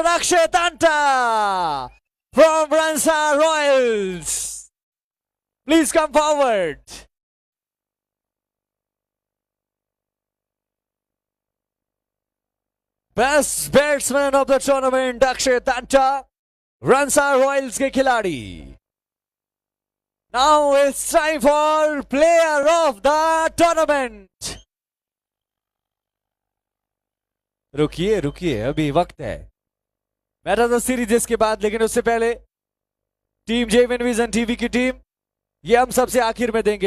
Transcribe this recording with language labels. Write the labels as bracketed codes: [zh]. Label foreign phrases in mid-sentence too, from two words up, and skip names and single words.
[en] Akshay Tanta from Ransar Royals. Please come forward. Best batsman of the tournament, Akshay Tanta, Ransar Royals [hi] के खिलाड़ी. [en] Now it's time for player of the tournament. [hi] रुकिए रुकिए, अभी वक्त है. [en] match of the series [hi] इसके बाद, लेकिन उससे पहले टीम जेवन विजन टीवी की टीम, ये हम सबसे आखिर में देंगे.